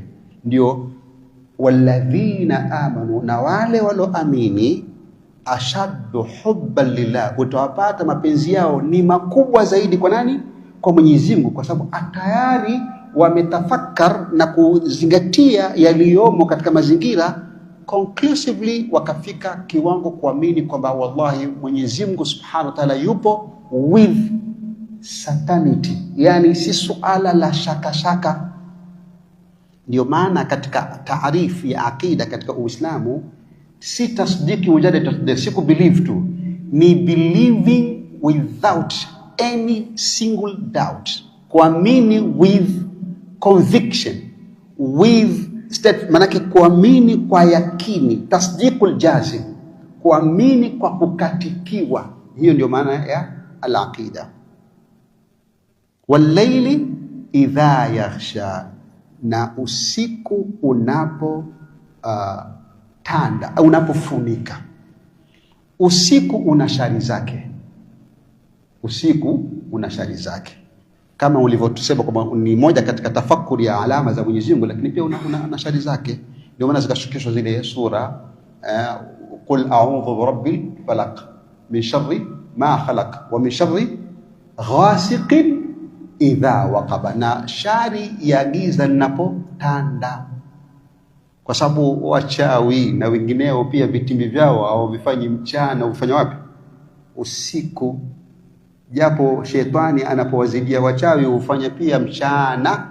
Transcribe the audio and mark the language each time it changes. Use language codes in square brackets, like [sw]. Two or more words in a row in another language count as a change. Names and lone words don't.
[sw] Ndio [ar] والذين آمنوا, [sw] na wale walioamini, [ar] أشد حبا لله, [sw] utawapata mapenzi yao ni makubwa zaidi kwa nani? Kwa Mwenyezi Mungu, kwa sababu tayari wametafakar na kuzingatia yaliyomo katika mazingira, conclusively wakafika kiwango kuamini kwamba wallahi Mwenyezi Mungu [ar] سبحانه وتعالى [sw] yupo [en] with certainty, [sw] yani si suala la shaka shaka. Ndio maana katika taarifu ya akida katika Uislamu si [ar] تصديق مجرد تصديق, [sw] si kubelieve tu, ni [en] believing without any single doubt, [sw] kuamini [en] with conviction, with state, [sw] manake kuamini kwa yakini, [ar] التصديق الجازم, [sw] kuamini kwa kukatikiwa. Hiyo ndio maana ya al-aqida. [ar] والليل إذا يغشى, [sw] na usiku unapo tanda au unapofunika. Usiku una shari zake, usiku una shari zake, kama ulivyotusema kwamba ni moja katika tafakuri ya alama za Mwenyezi Mungu, lakini pia una shari zake. Ndio maana zikashukishwa zile sura [ar] قل أعوذ برب الفلق من شر ما خلق ومن شر غاسق إذا وقب, [sw] na shari ya giza linapotanda. Kwa sababu wachawi na wengineo pia vitimbi vyao au vifanyi mchana, ufanya wapi? Usiku. Japo shetani anapowazidia wachawi hufanya pia mchana.